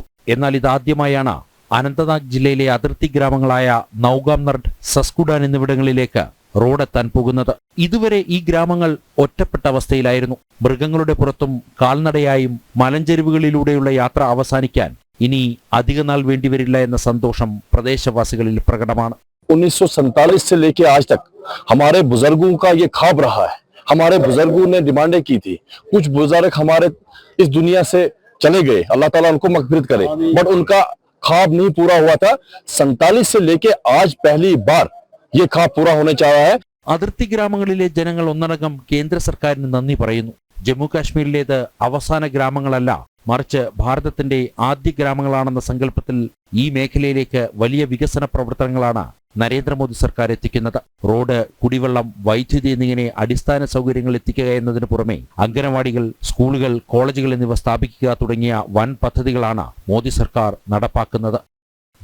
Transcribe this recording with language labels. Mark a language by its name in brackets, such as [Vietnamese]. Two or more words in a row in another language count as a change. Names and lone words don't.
[Malayalam] എന്നാൽ ഇതാദ്യമായാണ് അനന്തനാഗ് ജില്ലയിലെ അതിർത്തി ഗ്രാമങ്ങളായ നൌഗാം നർഡ്, സസ്കുഡാൻ എന്നിവിടങ്ങളിലേക്ക് റോഡെത്താൻ പോകുന്നത്. ഇതുവരെ ഈ ഗ്രാമങ്ങൾ ഒറ്റപ്പെട്ട അവസ്ഥയിലായിരുന്നു. മൃഗങ്ങളുടെ പുറത്തും കാൽനടയായും മലഞ്ചെരുവുകളിലൂടെയുള്ള യാത്ര അവസാനിക്കാൻ ഇനി അധികനാൾ വേണ്ടിവരില്ല എന്ന സന്തോഷം പ്രദേശവാസികളിൽ പ്രകടമാണ്. [Hindi] 1947 से लेके आज तक हमारे बुजुर्गों का ये ख्वाब रहा है. हमारे बुजुर्गों ने डिमांडें की थी. कुछ बुजुर्ग हमारे इस दुनिया से चले गए, अल्लाह ताला उनको मग़फ़िरत करे, बट उनका ख्वाब नहीं पूरा हुआ था. 47 से लेके आज पहली बार ये ख्वाब पूरा होने जा रहा है. [Malayalam] അതിർത്തി ഗ്രാമങ്ങളിലെ ജനങ്ങൾ ഒന്നടങ്കം കേന്ദ്ര സർക്കാരിന് നന്ദി പറയുന്നു. ജമ്മു കാശ്മീരിലേത് അവസാന ഗ്രാമങ്ങളല്ല, മറിച്ച് ഭാരതത്തിന്റെ ആദ്യ ഗ്രാമങ്ങളാണെന്ന സങ്കല്പത്തിൽ ഈ മേഖലയിലേക്ക് വലിയ വികസന പ്രവർത്തനങ്ങളാണ് നരേന്ദ്രമോദി സർക്കാർ എത്തിക്കുന്നത്. റോഡ്, കുടിവെള്ളം, വൈദ്യുതി എന്നിങ്ങനെ അടിസ്ഥാന സൗകര്യങ്ങൾ എത്തിക്കുക എന്നതിന് പുറമെ അംഗനവാടികൾ, സ്കൂളുകൾ, കോളേജുകൾ എന്നിവ സ്ഥാപിക്കുക തുടങ്ങിയ വൻ പദ്ധതികളാണ് മോദി സർക്കാർ നടപ്പാക്കുന്നത്.